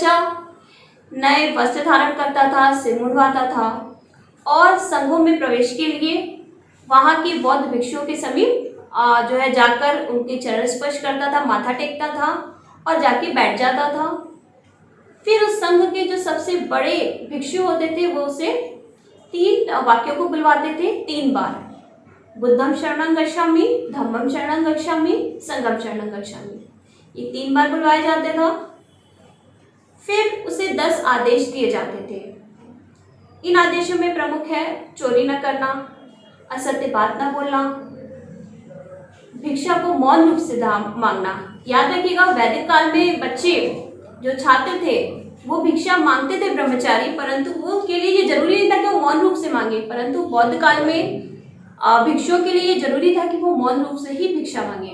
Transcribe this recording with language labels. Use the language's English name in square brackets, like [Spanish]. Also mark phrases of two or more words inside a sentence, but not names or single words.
[Hindi] उस समय बच्चा नए वस्त्र धारण करता था, सिर मुंडवाता था और संघों में प्रवेश के लिए वहाँ के बौद्ध भिक्षुओं के समीप जो है जाकर उनके चरण स्पर्श करता था, माथा टेकता था और जाके बैठ जाता था। फिर उस संघ के जो सबसे बड़े भिक्षु होते थे वो उसे 3 वाक्यों को बुलवाते थे 3 बार। [Pali] बुद्धम शरणं गच्छामि, धम्मम शरणं गच्छामि, संघम शरणं गच्छामि। [Hindi] ये 3 बार बुलवाए जाते थे। फिर उसे 10 आदेश दिए जाते थे। इन आदेशों में प्रमुख है चोरी न करना, असत्य बात न बोलना, भिक्षा को मौन रूप से मांगना। याद रखिएगा, वैदिक काल में बच्चे जो छात्र थे वो भिक्षा मांगते थे ब्रह्मचारी, परंतु वो उनके लिए ये जरूरी नहीं था कि वो मौन रूप से मांगे, परंतु बौद्ध काल में भिक्षुओं के लिए ये जरूरी था कि वो मौन रूप से ही भिक्षा मांगे।